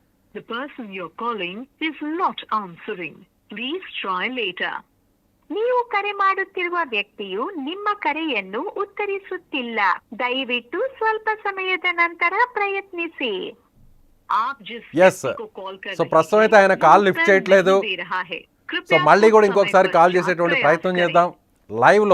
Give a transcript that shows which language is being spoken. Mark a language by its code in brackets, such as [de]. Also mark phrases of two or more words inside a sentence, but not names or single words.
[en] The person you're calling is not answering. Please try later. [kn] ನೀವು ಕರೆ ಮಾಡುತ್ತಿರುವ ವ್ಯಕ್ತಿಯು ನಿಮ್ಮ ಕರೆಯನ್ನು ಉತ್ತರಿಸುತ್ತಿಲ್ಲ. ದಯವಿಟ್ಟು ಸ್ವಲ್ಪ ಸಮಯದ ನಂತರ ಪ್ರಯತ್ನಿಸಿ. [en] Yes, [te] సో ప్రస్తుతం అయితే ఆయన కాల్ లిఫ్ట్ చేయట్లేదు. సో మళ్ళీ కూడా ఇంకొకసారి కాల్ చేసేటువంటి ప్రయత్నం చేద్దాం లైవ్లో.